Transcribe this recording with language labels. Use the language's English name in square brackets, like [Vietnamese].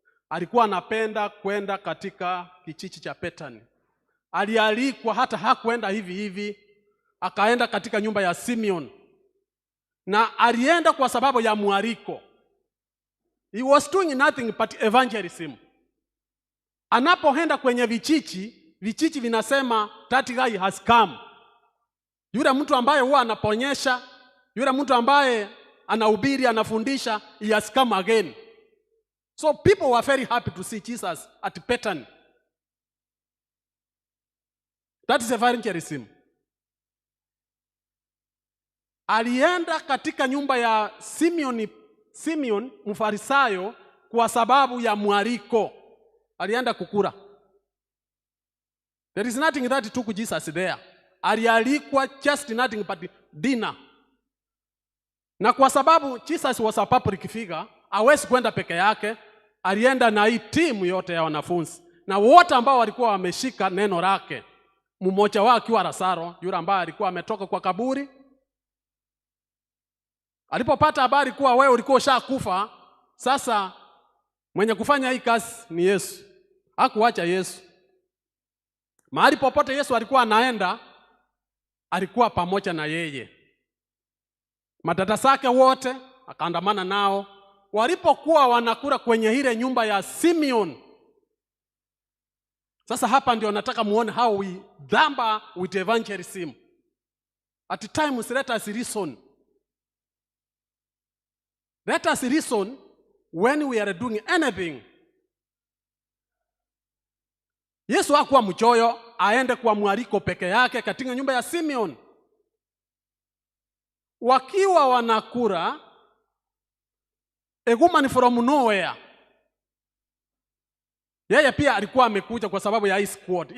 [Swahili] Alikuwa anapenda kwenda katika kijiji cha Bethany. Alialikwa, hata hakuenda hivi hivi, akaenda katika nyumba ya Simeon. Na alienda kwa sababu ya mwaliko. [English] He was doing nothing but evangelism. [Swahili] Anapoenda kwenye vijiji vinasema [English] that guy has come. [Swahili] Yule mtu ambaye huwa anaponyesha, yule mtu ambaye anahubiri, anafundisha, [English] he has come again. So people were very happy to see Jesus at Bethany. That is evangelism. [Swahili] Alienda katika nyumba ya Simeon Mfarisayo kwa sababu ya mwaliko. Alienda kukula. [English] There is nothing that took Jesus there. [Swahili] Alialikwa [English] just nothing but dinner. [Swahili] Na kwa sababu Jesus [English] was a public figure, [Swahili] hawezi kwenda peke yake, alienda na hii timu yote ya wanafunzi. Na wote ambao walikuwa wameshika neno lake. Mmoja wao akiwa Lazaro, yule ambaye alikuwa ametoka kwa kaburi. Alipopata habari kuwa wewe ulikuwa ushakufa, sasa Mwenye kufanya hii kazi ni Yesu. Hakuacha Yesu. Mahali popote Yesu alikuwa anaenda, alikuwa pamoja na yeye. Madada zake wote akaandamana nao. Walipokuwa wanakula kwenye ile nyumba ya Simeon. Sasa hapa ndio nataka muone [English] how we dhamba with evangelism. At times let us reason. Let us reason when we are doing anything. [Swahili] Yesu hakuwa mchoyo aende kwa mwaliko peke yake katika nyumba ya Simeon. Wakiwa wanakula, [English] a woman from nowhere. [Swahili] Yeye pia alikuwa amekuja kwa sababu ya hii squad.